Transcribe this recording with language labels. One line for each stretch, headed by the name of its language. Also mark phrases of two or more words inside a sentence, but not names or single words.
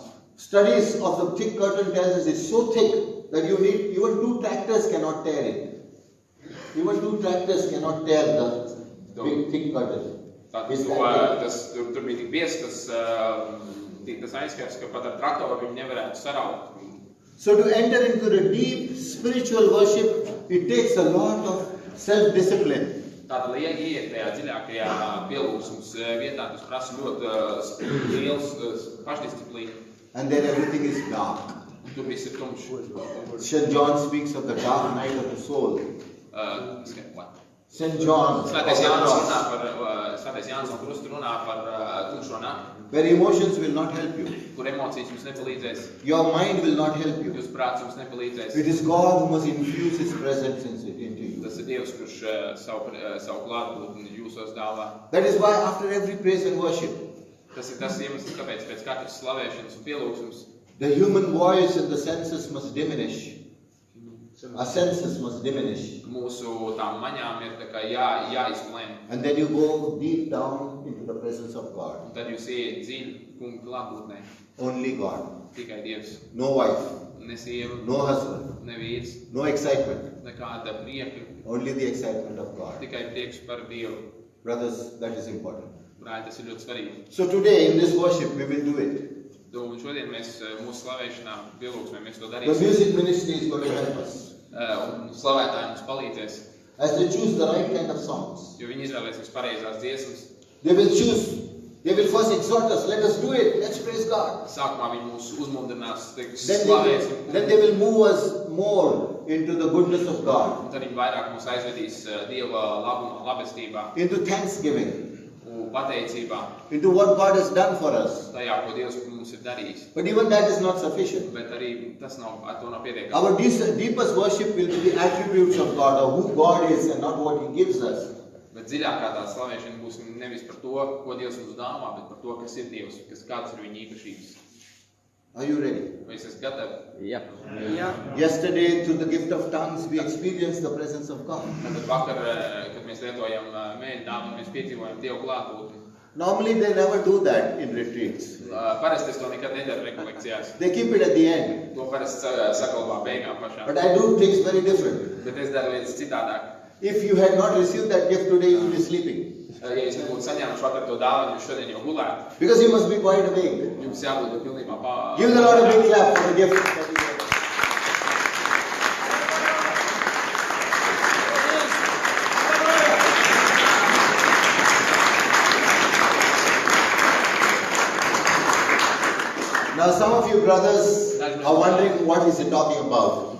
English: Studies of the thick curtain tells us it's so thick that you need, even two tractors cannot tear it. Even two tractors cannot tear the big thick curtain. It's that thick.
Latvian: Tur bija tik biezs tas aizskars, ka pat ar traktoru viņi nevarētu saraut.
English: So to enter into the deep spiritual worship, it takes a lot of self-discipline.
Latvian: Tātad, lai ieiet tajā dziļākajā pielūgsmes vietā, tas prasa ļoti liels pašdisciplīnu.
English: And then everything is dark.
Latvian: Tur viss ir tumšs.
English: St. John speaks of the dark night of the soul. St. John,
Latvian: Svētais Jānis un Krustu runā par tumšo nakti,
English: where emotions will not help you.
Latvian: kur emocijas jums nepalīdzēs,
English: Your mind will not help you.
Latvian: jūs prāts jums nepalīdzēs.
English: It is God who must infuse His presence into you.
Latvian: Tas ir Dievs, kurš savu klātbūtni jūsos dāvā.
English: That is why after every praise and worship,
Latvian: Tas ir tas iemesls, kāpēc pēc katras slavēšanas un pielūgsmes
English: the human voice and the senses must diminish. Our senses must diminish.
Latvian: mūsu tām maņām ir tā kā jāizplēn.
English: And then you go deep down into the presence of God.
Latvian: Un tad jūs ieiet dziļi kunga klātbūtnē.
English: Only God.
Latvian: Tikai Dievs.
English: No wife,
Latvian: Ne sieva,
English: no husband,
Latvian: ne vīrs,
English: no excitement.
Latvian: nekāda prieka.
English: Only the excitement of God.
Latvian: Tikai prieks par Dievu.
English: Brothers, that is important.
Latvian: Brāļi, tas ir ļoti svarīgi.
English: So today in this worship we will do it.
Latvian: Un šodien mēs mūsu slavēšanā, pielūgsmē, mēs to
English: The
Latvian: darīsim.
English: music ministry is going to help us.
Latvian: Un slavētāji mums palīdzēs.
English: as they choose the right kind of songs.
Latvian: Jo viņi izvēlēsies pareizās dziesmas.
English: They will first exhort us, let us do it, let's praise God.
Latvian: Sākumā viņi mūs uzmundrinās, teiks,
English: Then
Latvian: slavēsim.
English: they will move us more into the goodness of God,
Latvian: Un tad viņi vairāk mūs aizvedīs Dieva labumā, labestībā,
English: into thanksgiving,
Latvian: un pateicībā,
English: into what God has done for us.
Latvian: tajā, ko Dievs mums ir darījis.
English: But even that is not sufficient.
Latvian: Bet arī tas nav, ar to nav pietiekami.
English: Our deepest worship will be the attributes of God, or who God is and not what He gives us.
Latvian: Bet dziļākā tā slavēšana būs nevis par to, ko Dievs mums dāvā, bet par to, kas ir Dievs, kādas ir viņa īpašības.
English: Are you ready?
Latvian: Vai es esmu gatavi? Jā.
English: Yesterday, through the gift of tongues, we experienced the presence of God.
Latvian: Tad vakar, kad mēs lietojam mēģinājumu, mēs piedzīvojam Dievu klātbūtni.
English: Normally, they never do that in retreats.
Latvian: Parasti es to nekad nedaru rekolekcijās.
English: They keep it at the end.
Latvian: To parasti sakalbā beigām pašām.
English: But I do things very different.
Latvian: Bet es daru lietas citādāk.
English: If you had not received that gift today, you will be sleeping.
Latvian: Ja es nebūtu saņēmuši vakar to dāvanu, jūs šodien jau gulētu.
English: Because you must be wide awake.
Latvian: Jums jābūt pilnībā
English: Give the Lord a big clap for the gift that He gave. Now some of you brothers are wondering what is he talking about.